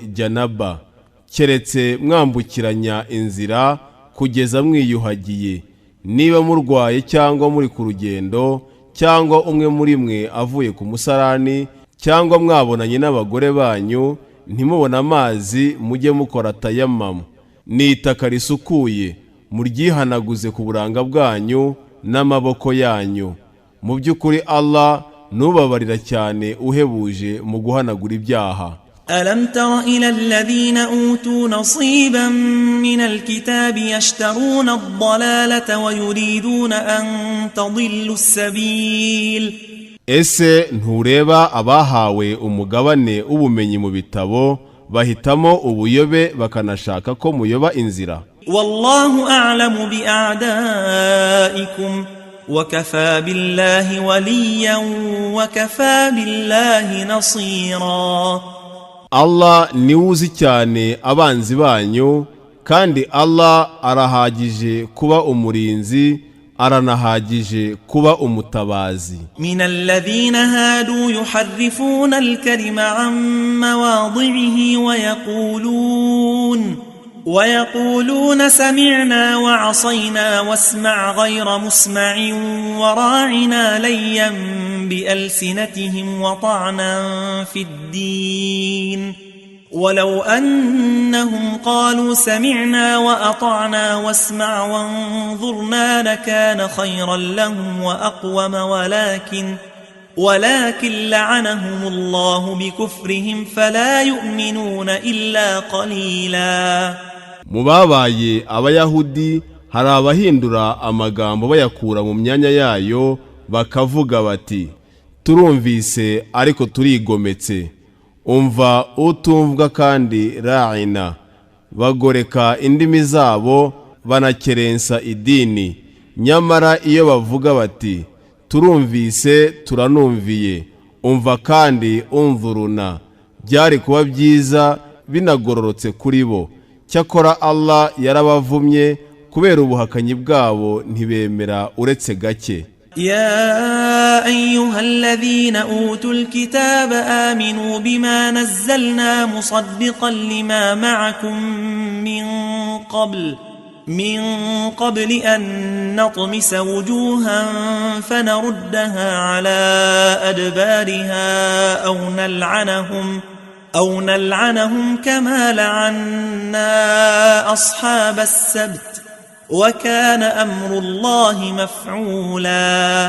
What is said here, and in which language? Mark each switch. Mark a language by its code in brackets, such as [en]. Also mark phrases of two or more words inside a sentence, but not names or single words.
[rw] janaba, keretse mwambukiranya inzira kugeza mwiyuhagiye, niba murwaye cyangwa muri ku rugendo cyangwa umwe muri mwe avuye ku musarani cyangwa mwabonanye n'abagore banyu ntimubona amazi mujye mukora tayammamu, ni itaka risukuye muryihanaguze ku buranga bwanyu n'amaboko yanyu. Mu by'ukuri Allah nubabarira cyane uhebuje mu guhanagura ibyaha. [ar] ألم تر إلى الذين أوتوا نصيبا من الكتاب يشترون الضلالة ويريدون أن تضلوا السبيل. [rw] Ese ntureba abahawe umugabane ubumenyi mu bitabo bahitamo ubuyobe bakanashaka ko muyoba inzira. [ar] والله أعلم بأعدائكم وكفى بالله وليا وكفى بالله نصيرا. [rw] Allah ni uzi cyane abanzi banyu, kandi Allah arahagije kuba umurinzi, aranahagije kuba umutabazi. [ar] من الذين هادوا يحرفون الكلم عن مواضعه ويقولون سمعنا وعصينا واسمع غير مسمع وراعنا ليا بألسنتهم وطعنا في الدين ولو أنهم قالوا سمعنا وأطعنا واسمع وانظرنا لكان خيرا لهم وأقوم ولكن لعنهم الله بكفرهم فلا يؤمنون إلا قليلا. [rw] mu babaye abayahudi hari abahindura amagambo bayakura mu myanya yayo bakavuga bati turumvise ariko turigometse, umva utumvwa kandi ra'ina, bagoreka indimi zabo banakerensa idini. Nyamara iyo bavuga bati turumvise turanumviye, umva kandi unzuruna, byari kuba byiza binagororotse kuri bo. Cyakora Allah yarabavumye kubera ubuhakanyi bwabo ntibemera uretse gake. [ar] يا أيها الذين أوتوا الكتاب آمنوا بما نزلنا مصدقا لما معكم من قبل أن نطمس وجوها فنردها على أدبارها أو نلعنهم كما لعنا أصحاب السبت وكان أمر الله مفعولا.